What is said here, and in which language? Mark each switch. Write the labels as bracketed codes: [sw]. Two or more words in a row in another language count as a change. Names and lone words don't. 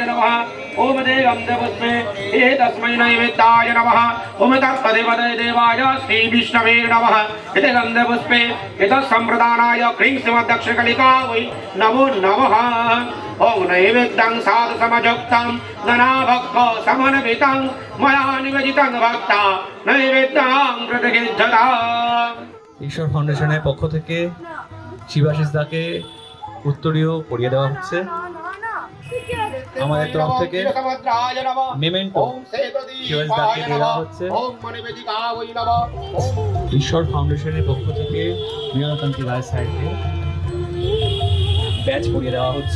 [sa] नमः ओम देवं देवस्मै एतस्मै नैवेद्याय नमः ओम तत्तदेवते देवाय श्री विष्णवे नमः इति गन्धपुष्पे एतत्सम्प्रदानाय क्रीं श्रीमद्दक्षिणकलिका वै नमो नमः ओम नैवेद्यं साधु समयुक्तं नानाभक्तो समन्वितं मया निवेदितं भक्ता नैवेद्यं प्रतिगृह्यता। [bn] ঈশ্বর ফাউন্ডেশনের পক্ষ থেকে শিবাশিস দাকে উত্তরীয় পরিয়ে দেওয়া হচ্ছে। আমাদের তরফ থেকে মেমেন্টো শিবাশিস দাকে দেওয়া হচ্ছে। ঈশ্বর ফাউন্ডেশনের পক্ষ থেকে মৃণালকান্তি রায় স্যারকে ব্যাচ পরিয়ে দেওয়া হচ্ছে।